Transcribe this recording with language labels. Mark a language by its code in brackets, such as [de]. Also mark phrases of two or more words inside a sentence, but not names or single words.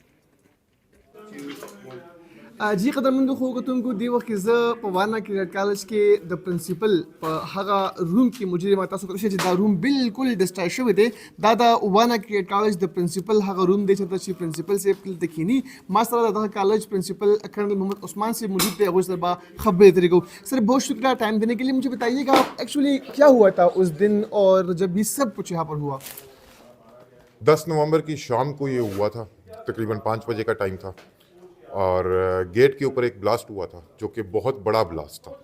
[ps] جی قدرمنو ښو کتونکو، دې وخت کې زه په وانا کیډټ کالج کې د پرنسپل په هغه روم کې موجود یم. تاسو کولای شئ چې دا روم بالکل ډسټرای شوی دی. دا د وانا کیډټ کالج د پرنسپل هغه روم دی چې پرنسپل صاحب دلته کښېني. ما سره د دغه کالج پرنسپل کرنل محمد عثمان صاحب موجود تھے. هغوی سره به خبرې تېرې کوو. [ur] سر بہت شکریہ ٹائم دینے کے لیے. مجھے بتائیے گا ایکچولی کیا ہوا تھا اس دن اور جب یہ سب کچھ یہاں پر ہوا؟ 10 نومبر کی شام کو یہ ہوا تھا. تقریباً 5 بجے کا ٹائم تھا اور گیٹ کے اوپر ایک بلاسٹ ہوا تھا جو کہ بہت بڑا بلاسٹ تھا.